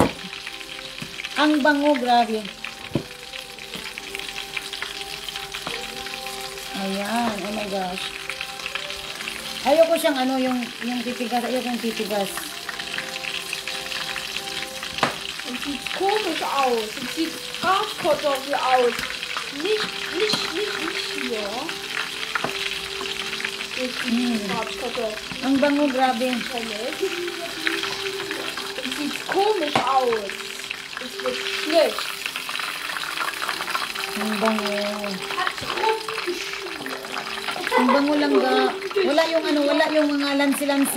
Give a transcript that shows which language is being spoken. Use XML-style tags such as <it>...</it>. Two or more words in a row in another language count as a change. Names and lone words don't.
<tl>Ang bango, grabe. Ayan,</tl> <en>oh my gosh.</en> <tl>Ayoko siyang yung titigas. Ayoko yung titigas.</tl> <de>sieht komisch aus. Es sieht Bratkartoffel aus. Nicht hier. Das ist Bratkartoffel. Ang bango, grabe. Es sieht komisch aus. Es wird schlecht.</de> <tl>Ang bango. Ang bango lang ga. Wala yung ano, wala yung mga lansi-lansi.</tl>